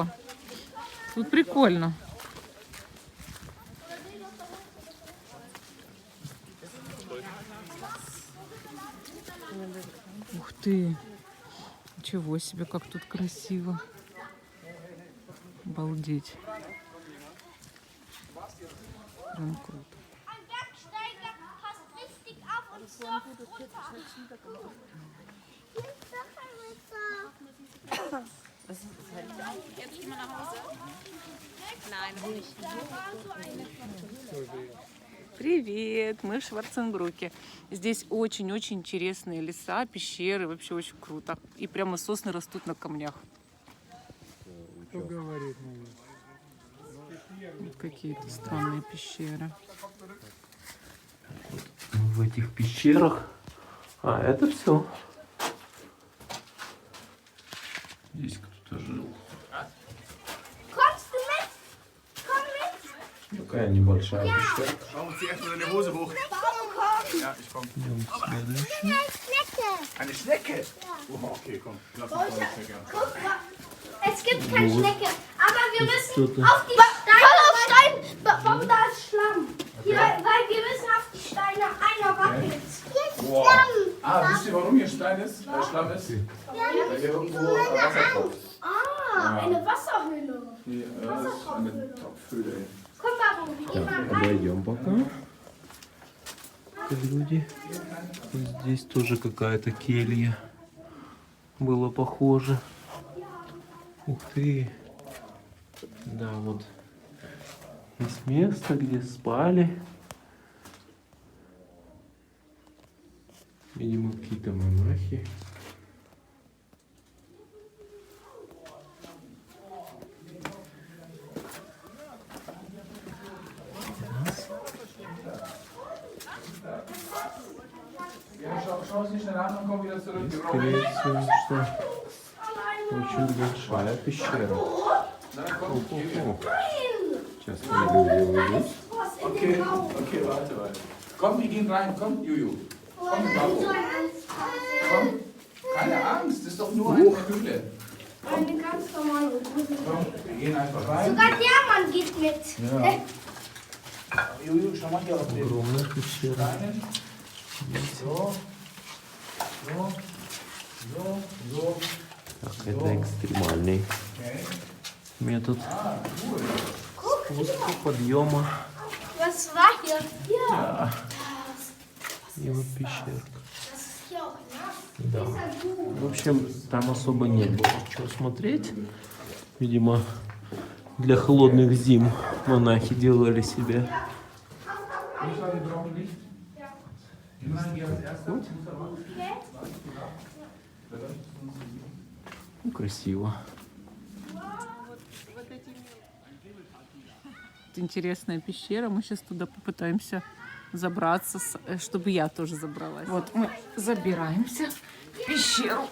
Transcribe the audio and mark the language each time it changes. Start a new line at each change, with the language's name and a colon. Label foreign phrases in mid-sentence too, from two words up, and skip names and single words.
Russian: Тут прикольно. Ух ты! Ничего себе, как тут красиво. Обалдеть. Прям круто.
German: Ein Bergsteiger passt richtig auf und surft runter. Jetzt gehen wir nach Hause? Nein, noch nicht.
Russian: Привет! Мы в Шварценбруке. Здесь очень-очень интересные леса, пещеры. Вообще очень круто. И прямо сосны растут на камнях. Вот какие-то странные пещеры. В этих пещерах. А, это все. Здесь кто-то жил.
German: Kommst du mit? Komm mit!
Russian: Такая небольшая пещера.
German: Warum zieh erstmal deine Hose hoch? Komm! Ja, ich komm.
Russian: Идем следующий.
German: Eine Schnecke! Eine Schnecke? Oh, okay, komm. Lass uns mal die Schnecke an. Guck mal, es gibt keine Schnecke, aber wir müssen
Russian: Что-то.
German: auf die Steine. Voll auf Stein! Warum da ist Schlamm? Hier, weil wir müssen auf die Steine. Einer wackelt. Boah. Ah, wisst ihr, warum hier Stein ist? Schlamm ist? Weil hier irgendwo Wasser drauf ist. Ah, eine Wasserhöhle. Hier, das ist eine Topfhöhle. ey. Komm, Babu, wir gehen mal rein.
Russian: Обойдем пока. Люди. Здесь тоже какая-то келья. Было похоже. Ух ты. Да, вот. Есть место, где спали. Видимо, какие-то монахи.
German: Ja, schau es nicht schnell an und komm wieder zurück. Wir brauchen
Russian: Скорее всего, что очень большая пещера. О-о-о. Сейчас люди выйдут.
German: Was in Okay, dem Raum? okay, warte. Komm, wir gehen rein. Komm, Juju. Komm, Babu. Komm. Keine Angst, das ist doch nur eine Höhle. Eine ganz normale Hose. Komm, wir gehen einfach rein. Sogar der Mann geht mit. Ja. Juju, schau mal hier auf den
Russian: Огромная пещера.
German: Steinen. So. So. So. So.
Russian: Так, это экстремальный
German: Okay.
Russian: метод
German: Ah, cool.
Russian: спуска, подъема.
German: Was war hier? Hier.
Russian: Да. И вот пещерка.
German: Das ist hier auch nass.
Russian: Да.
German: Das ist ja gut.
Russian: В общем, там особо не было чего смотреть. Видимо, для холодных зим монахи делали себе.
German: Wo ist die braune Licht? Ja. Immerhin hier als erster.
Russian: Ну, красиво. Интересная пещера. Мы сейчас туда попытаемся забраться, чтобы я тоже забралась. Вот мы забираемся в пещеру.